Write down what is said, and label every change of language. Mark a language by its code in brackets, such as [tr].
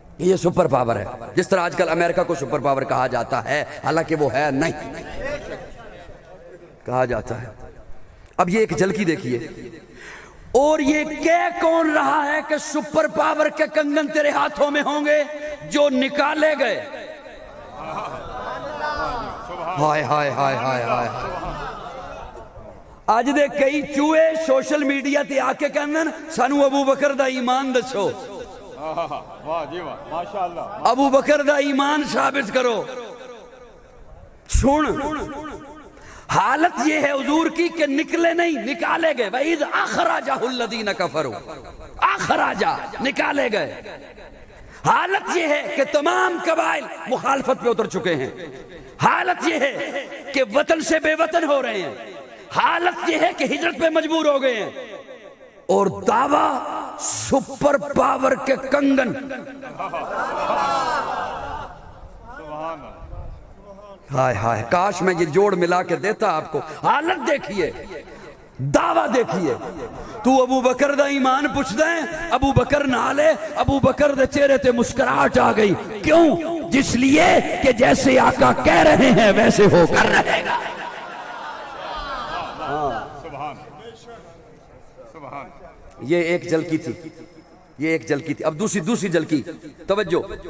[ur] یہ super power ہے, جس طرح آج کل امریکہ کو سپر پاور کہا جاتا ہے, حالانکہ وہ ہے نہیں, کہا جاتا ہے. اب یہ ایک جھلکی دیکھیے, اور یہ کہہ کون رہا ہے کہ سپر پاور کے کنگن تیرے ہاتھوں میں ہوں گے؟ جو نکالے گئے. ہائے ہائے ہائے ہائے ہائے. [pa] آج دے کئی چوہے سوشل میڈیا تے آ کے کہندن سانو ابو بکر دا ایمان دسو. [ur] واہ جی واہ, ماشاءاللہ. [pa] ابو بکر دا ایمان ثابت کرو. [ur] سن, حالت یہ ہے حضور کی کہ نکلے نہیں, نکالے گئے. [ar] وَإِذْ أَخْرَجَهُ الَّذِينَ كَفَرُوا, [ur] اخراجہ نکالے گئے. حالت یہ ہے کہ تمام قبائل مخالفت پہ اتر چکے ہیں. حالت یہ ہے کہ وطن سے بے وطن ہو رہے ہیں. حالت یہ ہے کہ ہجرت پہ مجبور ہو گئے ہیں. اور دعویٰ سپر پاور کے کنگن. ہائے ہائے, کاش میں یہ جوڑ ملا کے دیتا آپ کو. حالت دیکھیے, دعویٰ دیکھیے. [pa] تو ابو بکر دا ایمان پوچھ دیں, ابو بکر نہ لے. ابو بکر دے چہرے تے مسکراہٹ آ گئی. [ur] کیوں؟ جس لیے کہ جیسے آقا کہہ رہے ہیں ویسے ہو کر رہے گا. یہ ایک جھلکی تھی, یہ ایک جھلکی تھی. اب دوسری جھلکی, توجہ.